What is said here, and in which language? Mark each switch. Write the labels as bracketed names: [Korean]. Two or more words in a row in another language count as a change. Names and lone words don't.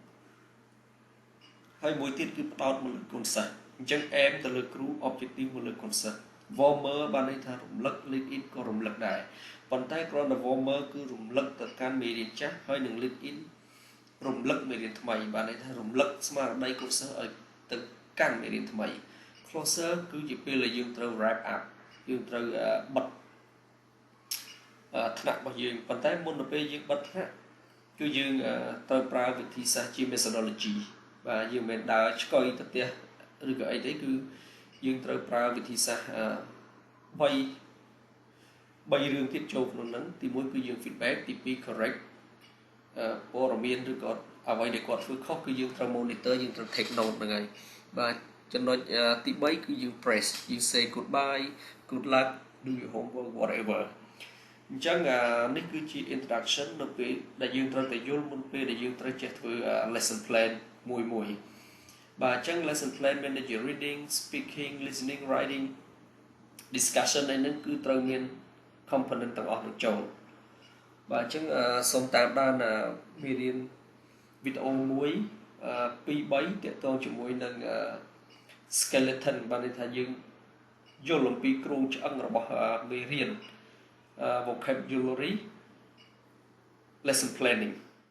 [Khmer] ហើយមួយទៀតគឺផ្ដោតមកលើកូនសិស្សអញ្ចឹង aim ទៅលើគ្រូ objective មកលើកូនសិស្ស warmer បានន័យថារំលឹក [English] lead in [Khmer] ក៏រំលឹកដែរប៉ុន្តែគ្រាន់តែ warmer គឺរំលឹកទៅកាន់មេរៀនចាស់ហើយនឹង [English] lead in [Khmer] រំលឹកមេរៀនថ្មីបានន័យថារំលឹកស្មារតីកូនសិស្សឲ្យទៅកាន់មេរៀនថ្មី closer គឺជាពេលដែលយើងត្រូវ [English] wrap up [Khmer] យើងត្រូវបិទ ថ្នាក់របស់យើងប៉ុន្តែមុនទៅពេលយើងបិទថ្នាក់គឺយើងត្រូវប្រើវិធីសាស្ត្រជា methodology បាទយើងមិនដើរឆ្កុយទៅផ្ទះឬក៏អីទេគឺយើងត្រូវប្រើវិធីសាស្ត្រ3រឿងទៀត ចូលក្នុងហ្នឹងទី1គឺយើង feedback ទី2 correct ព័ត៌មានឬក៏អ្វីដែលគាត់ធ្វើខុសគឺយើងត្រូវ monitor យើងត្រូវ [English] take note [Khmer] ហ្នឹងហើយបាទ ចំណុចទី3គឺយើង press យើង [English] say goodbye good luck do your homework whatever [Khmer] អញ្ចឹងនេះគឺជា introduction នៅពេលដែល យើងត្រូវតែយល់មុនពេលដែលយើងត្រូវចេះធ្វើ [English] lesson plan [Khmer] មួយបាទអញ្ចឹង lesson plan មានដូចជា [English] reading speaking listening writing discussion [Khmer] ឯហ្នឹងគឺត្រូវមាន component ទាំងអស់នឹងចូលបាទអញ្ចឹងសូមតាមដានមេរៀនវីដេអូមួយ2 3ទាក់ទងជាមួយនឹង skeleton បានន័យថាយើងយល់អំពីគ្រោងឆ្អឹងរបស់មេរៀន [English] vocabulary lesson planning